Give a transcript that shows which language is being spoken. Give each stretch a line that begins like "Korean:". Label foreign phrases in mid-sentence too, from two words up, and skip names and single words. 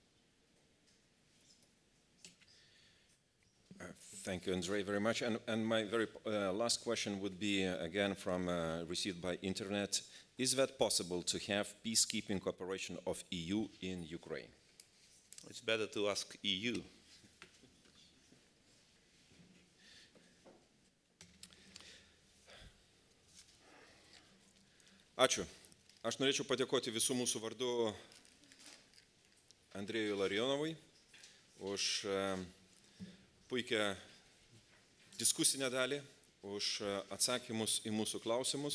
English: Thank you, Andrei, very much. And my very last question would be, again, from received by internet. Is that possible to have peacekeeping cooperation of EU in Ukraine? It's better to ask EU.
Lithuanian: Ačiū. Aš norėčiau padėkoti visų mūsų vardu Andrejui Ilarionovui už puikią diskusinę dalį, už atsakymus į mūsų klausimus.